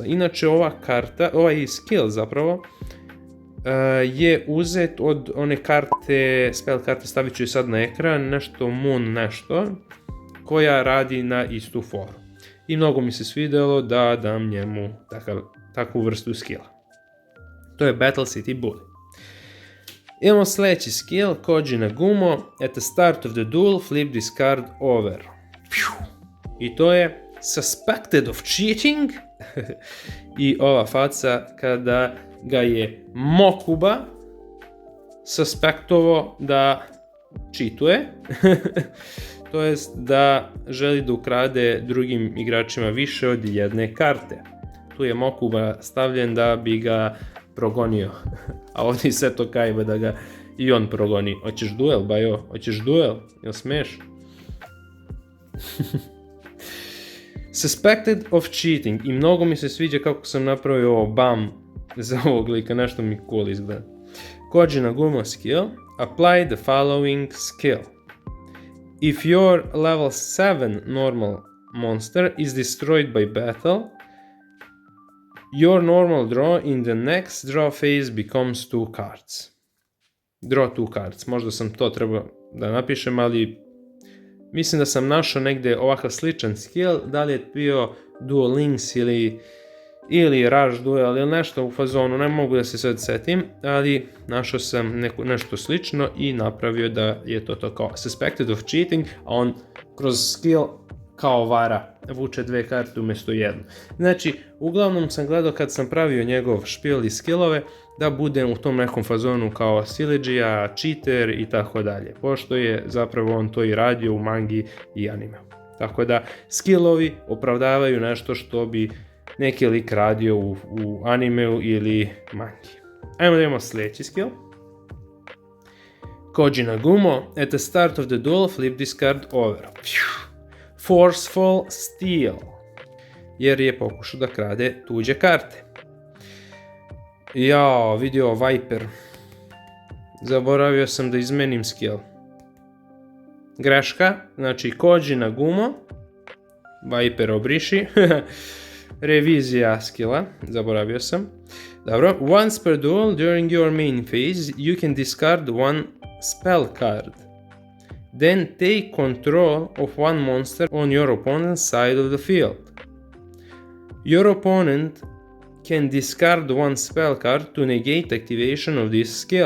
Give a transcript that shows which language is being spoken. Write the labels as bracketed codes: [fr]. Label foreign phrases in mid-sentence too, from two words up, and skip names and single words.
[bs] Inače ova karta, ovaj skill zapravo je uzet od one karte, spell karte, stavit ću je sad na ekran, nešto Moon nešto, koja radi na istu foru. I mnogo mi se svidjelo da dam njemu takvu vrstu skilla. To je Battle City Bully. Imamo sljedeći skill, Koji Nagumo. [en] At the start of the duel, flip this card over. [bs] I to je Suspected of cheating. I ova faca kada ga je Mokuba suspektovao da cheatuje. to jest da želi da ukrade drugim igračima više od jedne karte. Tu je Mokuba stavljen da bi ga progonio, a ovdje sve to Kaiba da ga i on progoni. Hoćeš duel, Bajo? Hoćeš duel? Jel smiješ? Suspected of cheating. I mnogo mi se sviđa kako sam napravio ovo bam za ovog lika, nešto mi cool izgleda. Koji Nagumo skill. [en] Apply the following skill. If your level 7 normal monster is destroyed by battle, your normal draw in the next draw phase becomes 2 cards. Draw 2 cards. [bs] Možda sam to trebao da napišem, ali mislim da sam našao negdje ovakav sličan skill. Da li je bio Duel Links ili Rush Duel ili nešto u fazonu, ne mogu da se sad setim, ali našao sam nešto slično i napravio da je to kao suspected of cheating, a on kroz skill kao vara vuče 2 karte umjesto jednu. Znači, uglavnom sam gledao kad sam pravio njegov špil i skillove da budem u tom nekom fazonu kao sileđija, cheater i tako dalje, pošto je zapravo on to i radio u mangi i anime. Tako da skillovi opravdavaju nešto što bi neki lik radio u animeu ili mangi. Ajmo da imamo sljedeći skill. Koji Nagumo, [en] at the start of the duel, flip this card over. [bs] Forceful steal. Jer je pokušao da krade tuđe karte. Jao, vidio Viper. Zaboravio sam da izmenim skill. Greška, znači Koji Nagumo. Viper obriši. Revizija skilla, zaboravio sam. Dobro, [en] once per duel during your main phase you can discard one spell card. Then take control of one monster on your opponent's side of the field. Your opponent can discard one spell card to negate activation of this skill.